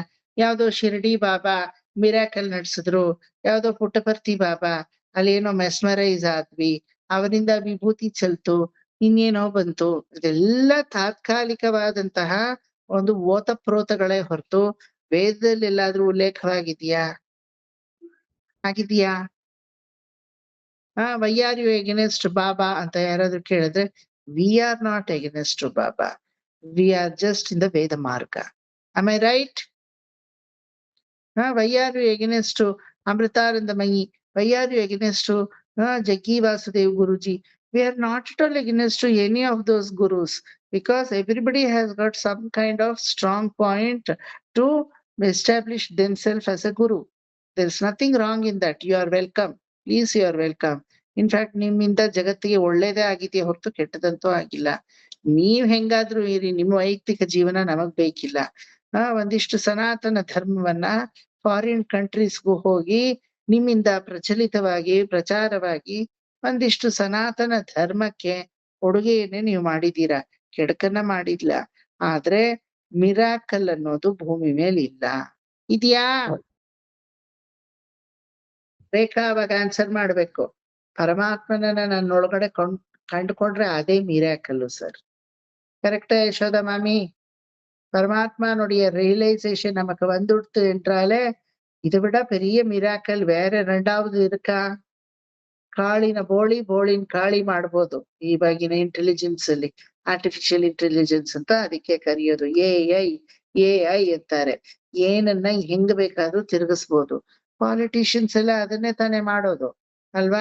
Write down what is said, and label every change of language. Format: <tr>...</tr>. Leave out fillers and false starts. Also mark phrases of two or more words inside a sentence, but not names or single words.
<kn>ಯಾವ್ದೋ ಶಿರ್ಡಿ ಬಾಬಾ ಮಿರಾಕಲ್ ನಡ್ಸಿದ್ರು, ಯಾವ್ದೋ ಪುಟ್ಟಪರ್ತಿ ಬಾಬಾ ಅಲ್ಲೇನೋ ಮೆಸ್ಮರೈಸ್ ಆದ್ವಿ, ಅವರಿಂದ ವಿಭೂತಿ ಚೆಲ್ತು, ಇನ್ನೇನೋ ಬಂತು. ಇದೆಲ್ಲ ತಾತ್ಕಾಲಿಕವಾದಂತಹ ಒಂದು ಓತಪ್ರೋತಗಳೇ ಹೊರತು ವೇದದಲ್ಲಿ ಎಲ್ಲಾದ್ರೂ ಉಲ್ಲೇಖವಾಗಿದ್ಯಾ? ಆಗಿದ್ಯಾ?</kn> <en>why are you against Baba</en> <kn>ಅಂತ ಯಾರಾದ್ರೂ ಕೇಳಿದ್ರೆ,</kn> <en>we are not against Baba. We are just in the Veda Marga. Am I right? Why are you against to Amritarandamayi? Why are you against to Jaggi Vasudev Guruji? We are not at all against to any of those gurus, because everybody has got some kind of strong point to establish themselves as a guru. There's nothing wrong in that. You are welcome. Please, you are welcome. In fact,</en> <kn>ನಿಮ್ಮಿಂದ ಜಗತ್ತಿಗೆ ಒಳ್ಳೇದೇ ಆಗಿದೆಯೇ ಹೊರತು ಕೆಟ್ಟದಂತೂ ಆಗಿಲ್ಲ. ನೀವ್ ಹೆಂಗಾದ್ರೂ ಇರಿ, ನಿಮ್ಮ ವೈಯಕ್ತಿಕ ಜೀವನ ನಮಗ್ ಬೇಕಿಲ್ಲ. ಒಂದಿಷ್ಟು ಸನಾತನ ಧರ್ಮವನ್ನ</kn> <en>foreign countries</en> <kn>ಹೋಗಿ ನಿಮ್ಮಿಂದ ಪ್ರಚಲಿತವಾಗಿ ಪ್ರಚಾರವಾಗಿ ಒಂದಿಷ್ಟು ಸನಾತನ ಧರ್ಮಕ್ಕೆ ಕೊಡುಗೆಯನ್ನೇ ನೀವು ಮಾಡಿದೀರಾ, ಕೆಡಕನ್ನ ಮಾಡಿಲ್ಲ. ಆದ್ರೆ ಮಿರಾಕಲ್ ಅನ್ನೋದು ಭೂಮಿ ಮೇಲೆ ಇಲ್ಲ. ಇದ್ಯಾ? ರೇಖಾ ಅವಾಗ ಆನ್ಸರ್ ಮಾಡ್ಬೇಕು. ಪರಮಾತ್ಮನನ್ನ ನನ್ನೊಳಗಡೆ ಕಂಡುಕೊಂಡ್ರೆ ಅದೇ ಮಿರಾಕಲ್ಲು ಸರ್.</kn> <ta>கரெக்டா யசோதா மாமி? பரமாத்மானுடைய ரியலைசேஷன் நமக்கு வந்துடுத்து என்றாலே இதை விட பெரிய மிராக்கல் வேற ரெண்டாவது இருக்கா?</ta> <kn>ಕಾಳಿನ ಬೋಳಿನ ಕಾಳಿ ಮಾಡ್ಬೋದು ಇವಾಗಿನ ಇಂಟೆಲಿಜೆನ್ಸ್ ಅಲ್ಲಿ.</kn> <en>artificial intelligence</en> <kn>ಅಂತ ಅದಕ್ಕೆ ಕರೆಯೋದು. AI ಅಂತಾರೆ. ಏನನ್ನ ಹೆಂಗ್ ಬೇಕಾದ್ರೂ ತಿರುಗಿಸ್ಬೋದು. ಪಾಲಿಟಿಷಿಯನ್ಸ್ ಎಲ್ಲ ಅದನ್ನೇ ತಾನೇ ಮಾಡೋದು ಅಲ್ವಾ?</kn>